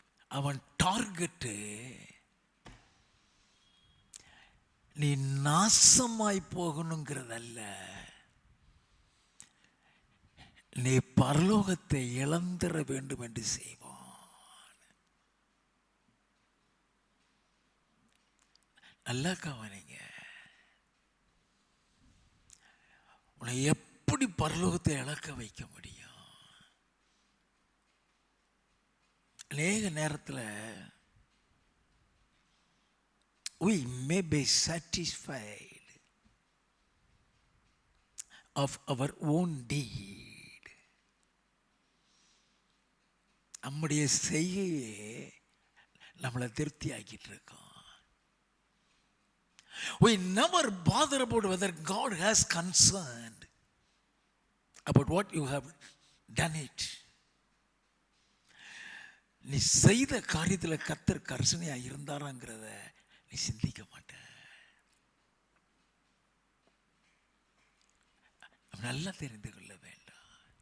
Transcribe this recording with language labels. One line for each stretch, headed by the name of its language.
Tamil: அவன் டார்கெட்டு நீ நாசமாய் போகணுங்கிறதல்ல, நீ பரலோகத்தை இழந்துட வேண்டும் என்று செய்வான். நல்லா கவனிங்க. உன்னை எப்படி பரலோகத்தை இழக்க வைக்க முடியும்? அநேக நேரத்தில்
English: we may be satisfied of our own deed.
Tamil: நம்முடைய செய்கையே நம்மளை திருப்தி ஆக்கிட்டு இருக்கோம்.
English: We never bother about whether God has concerned about what you have done it.
Tamil: நீ செய்த காரியத்தில் கர்த்தர் கர்சனையா இருந்தாராங்கிறத நீ சிந்திக்க மாட்ட. நல்லா தெரிந்து கொள்ள வேண்டாம்.